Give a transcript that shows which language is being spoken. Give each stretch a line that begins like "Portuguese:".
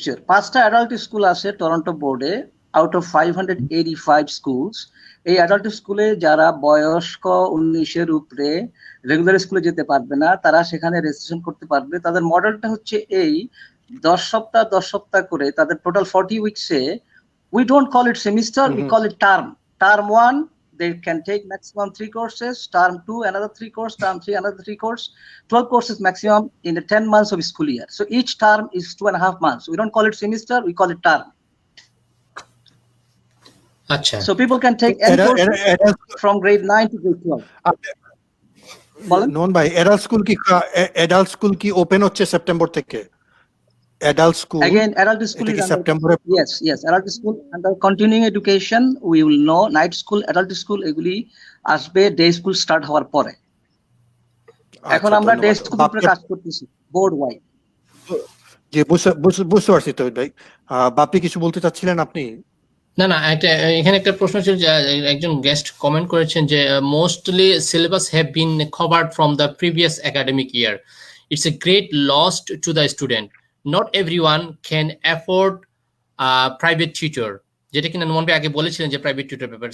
Bangla: 5টা adult school আছে Toronto বোর্ডে
English: out of 585 schools.
Bangla: এই অ্যাডাল্ট স্কুলে যারা বয়স্ক 19 উপরে রেগুলার স্কুলে যেতে পারবে না তারা সেখানে রেজিস্ট্রেশন করতে পারবে। তাদের মডেলটা হচ্ছে এই 10 সপ্তাহ করে, তাদের total 40 উইকসে,
English: we don't call it semester, we call it term 1 they can take maximum 3 courses, term 2 another 3 course, term 3 another 3 course, 12 courses maximum in the 10 months of school year. So each term is 2.5 months. We don't call it semester, we call it term.
Bangla: Achha.
English: So people can take any course from grade 9 to grade 12.
Bangla: Noman ভাই, adult school কি open হচ্ছে September থেকে?
English: Adult school again, adult school is September. Yes, adult school under continuing education. We will know night school, adult school
Bangla: এগুলি আসবে day school start হওয়ার পরে। এখন আমরা ডে স্কুল উপরে কাজ করতেছি বোর্ড ওয়াইড। জি, বুঝতে পারছি। তো ভাই বাপ্পি কিছু বলতে চাচ্ছিলেন আপনি? না না একটা এখানে একটা প্রশ্ন ছিল যে একজন গেস্ট কমেন্ট করেছেন যে
English: mostly syllabus have been covered from the previous academic year, it's a great loss to the student, not everyone can afford private tutor,
Bangla: যেটা কিনা নোমান ভাই আগে বলেছিলেন যে প্রাইভেট টিউটর ব্যাপার।